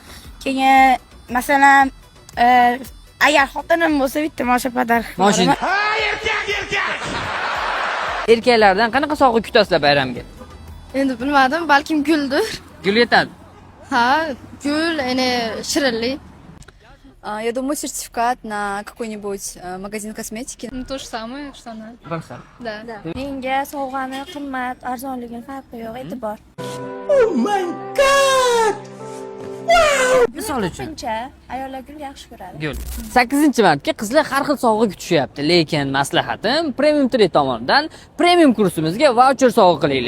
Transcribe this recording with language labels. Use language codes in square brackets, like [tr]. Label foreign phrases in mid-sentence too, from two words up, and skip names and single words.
[uz] Keyin masalan, agar xotinim bo'lsa bitta mashina pодарок Mashina. Erkaklardan qanaqa sovg'a kutasizlar bayramga? Endi bilmadim, balkim guldir. Gul yetadi. Ha, gul, shirinlik. [ru] Я думаю, сертификат на какой-нибудь магазин косметики. Ну, то же самое, что она. [uz] Bir xil. [ru] Да. [uz] Menga sovg'ani qimmat, arzonligini farqi yo'q, e'tibor. Misol uchun Shuncha ayollar gul yaxshi ko'radi. gul. 8-martga qizlar har xil sovg'a kutishyapti, lekin maslahatim Premium Trade tomonidan premium kursimizga voucher sovg'a qilinglar.